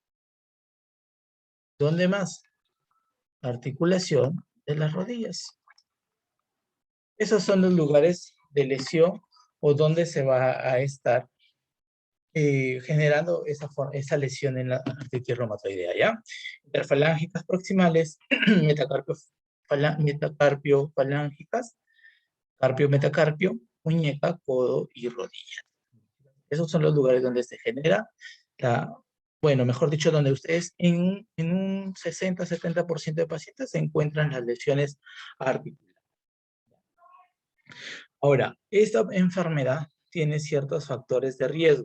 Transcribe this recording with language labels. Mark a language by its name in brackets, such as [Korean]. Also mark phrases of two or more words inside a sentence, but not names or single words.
[Spanish] ¿Dónde más? Articulación de las rodillas. Esos son los lugares de lesión o donde se va a estar generando esa lesión en la artritis reumatoidea, ¿ya? Interfalángicas proximales, metacarpio falángicas, carpio metacarpio, muñeca, codo y rodilla. Esos son los lugares donde se genera bueno, mejor dicho, donde ustedes en un 60-70% de pacientes se encuentran las lesiones articulares. Ahora, esta enfermedad tiene ciertos factores de riesgo.